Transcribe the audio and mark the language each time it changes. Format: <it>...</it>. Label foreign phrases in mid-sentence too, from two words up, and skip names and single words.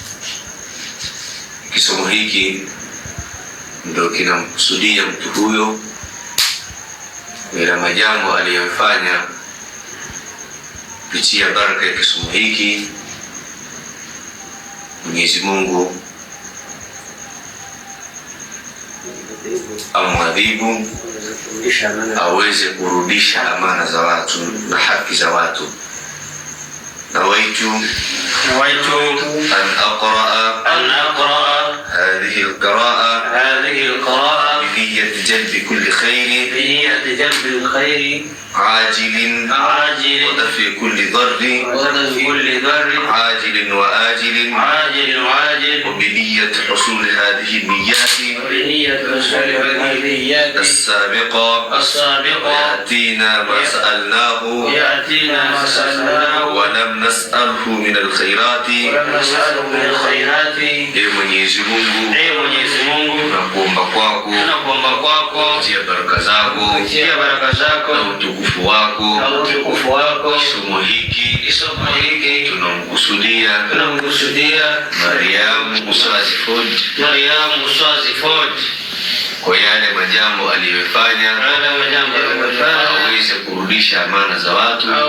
<sw>Kisomo hiki ndio kinamkusudia mtu huyo na majambo aliyofanya kupitia baraka ya kisomo hiki. Mwenyezi Mungu amwadhibu, aweze kurudisha amana za watu na haki za watu.</sw> <ar>نويت أن أقرأ هذه القراءة بنية جلب كل خير عاجل ودفع كل ضر عاجل وآجل وبنية حصول هذه النيات السابقة يأتينا ما سألناه ولم نسأله من الخيرات.</ar> <sw>Mwenyezi Mungu nakuomba kwako tia baraka zako na utukufu wako. Somo hiki tunamkusudia Mariam Uswazi Fodi kwa yale majambo aliyofanya, aweze kurudisha amana za watu.</sw>